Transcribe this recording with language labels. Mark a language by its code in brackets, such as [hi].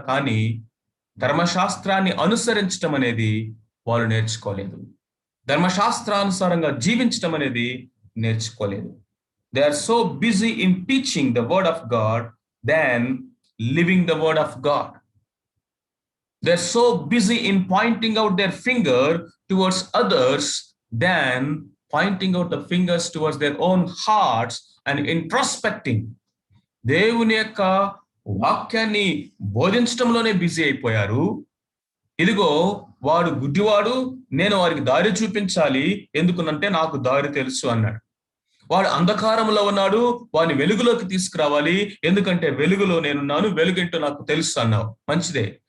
[te] కానీ ధర్మశాస్త్రాన్ని అనుసరించటం అనేది వాళ్ళు నేర్చుకోలేదు. ధర్మశాస్త్రానుసారంగా జీవించటం అనేది నేర్చుకోలేదు. [en] They are so busy in teaching the word of God than living the word of God. They're so busy in pointing out their finger towards others than pointing out the fingers towards their own hearts and introspecting. [te] దేవుని యొక్క వాక్యాన్ని బోధించడంలోనే busy అయిపోయారు. ఇదిగో వాడు గుడ్డివాడు, నేను వారికి దారి చూపించాలి, ఎందుకునంటే నాకు దారి తెలుసు అన్నాడు. వాడు అంధకారంలో ఉన్నాడు, వాడిని వెలుగులోకి తీసుకురావాలి, ఎందుకంటే వెలుగులో నేనున్నాను, వెలుగేంటో నాకు తెలుసు అన్నావు. మంచిదే.